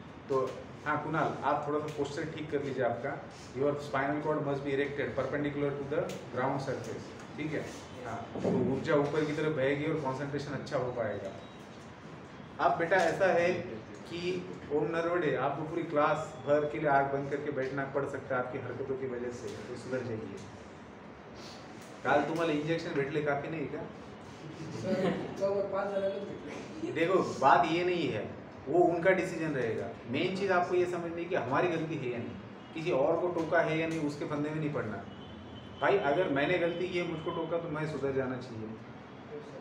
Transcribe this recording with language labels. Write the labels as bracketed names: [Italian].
[Hindi] तो हाँ कुणाल, आप थोड़ा सा पोस्चर ठीक कर लीजिए आपका। [English] your spinal cord must be erected perpendicular to the ground surface, [Hindi] ठीक है। हाँ, तो ऊर्जा ऊपर की तरफ बहेगी और कंसंट्रेशन अच्छा हो पाएगा। अब बेटा ऐसा है कि ओम नरवड़े, आपको पूरी क्लास भर के लिए आँख बंद करके बैठना पड़ सकता है आपकी हरकतों की वजह से, तो सुधर जाइए। [Marathi] काल तुम्हाला इंजेक्शन भेटले काफी नहीं का? [Hindi] देखो बात ये नहीं है, वो उनका डिसीजन रहेगा। मेन चीज़ आपको ये समझनी है कि हमारी गलती है या नहीं, किसी और को टोका है या नहीं, उसके फंदे में नहीं पड़ना। भाई अगर मैंने गलती की है, मुझको टोका, तो मैं सुधर जाना चाहिए।